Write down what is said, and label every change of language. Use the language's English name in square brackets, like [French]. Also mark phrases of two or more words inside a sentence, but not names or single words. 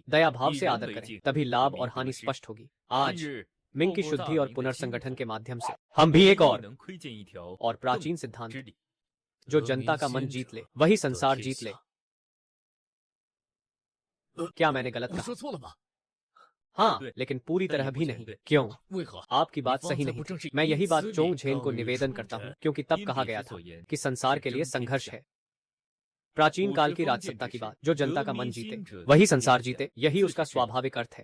[Hindi] दया भाव से आदर करें, तभी लाभ और हानि स्पष्ट होगी। आज मिंग की शुद्धि और पुनर्संगठन के माध्यम से हम भी एक और प्राचीन सिद्धांत, जो जनता का मन जीत ले, वही संसार जीत ले। क्या मैंने गलत 我 कहा? [Chinese] 说错了吗？ [Hindi] हाँ, लेकिन पूरी तरह भी नहीं। क्यों? [Chinese] 为何？ [Hindi] आपकी बात सही नहीं थी। मैं यही बात चोंगझेन को निवेदन करता हूँ, क्योंकि तब कहा गया था कि संसार के लिए संघर्ष है। प्राचीन काल की राजसत्ता की बात, जो जनता का मन जीते वही संसार जीते, यही उसका स्वाभाविक अर्थ है।